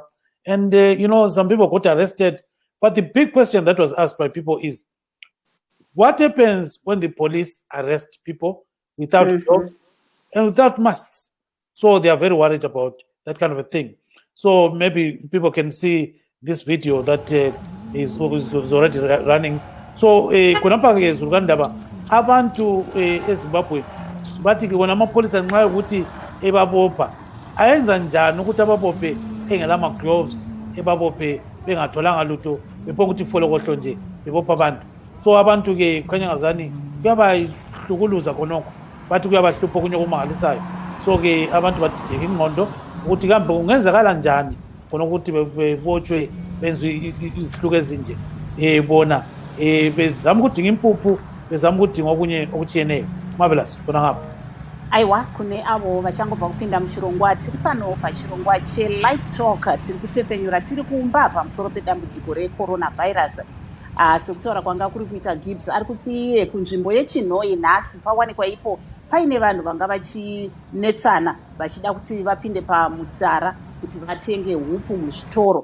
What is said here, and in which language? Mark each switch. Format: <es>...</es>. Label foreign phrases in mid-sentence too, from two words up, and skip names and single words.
<en>And, you know, some people got arrested. But the big question that was asked by people is, what happens when the police arrest people without gloves and without masks? So they are very worried about that kind of a thing. So maybe people can see this video that is already running.</en> <nd>So kunapha ke zurukandaba abantu eZimbabwe bathi ke bona amapolisa nxa ukuthi ebabopha ayenza njani ukuthi ababophe engela ama gloves ebabophe bengatholanga lutho bephonga ukuthi folokohlo nje bebopha abantu. So abantu ke khanya ngazani kuyabahlukuluza khonokho bathi kuyabahlupha kunye kumangalisayo. So ke abantu badideka ingqondo ukuthi kambe kungenzekala njani khona ukuthi bebotshwe benzwe izihluko ezinje bona bezama ukudinga impuphu bezama ukudinga okunye okutshiyeneyo. Marvellous khona ngapha</nd> <sn>aiwa kune avo vachangobva kupinda muchirongwa tiri pano pachirongwa cheLivetalk tiri kutefenyura tiri kumba pamusoro pedambudziko reCoronavirus. Sekutaura kwanga kuri kuita Gibbs ari kuti iye kunzvimbo yeChinoi nhasi pawanikwa ipo paine vanhu vanga vachinetsana vachida kuti vapinde pamutsara kuti vatenge hupfu muzvitoro.</sn>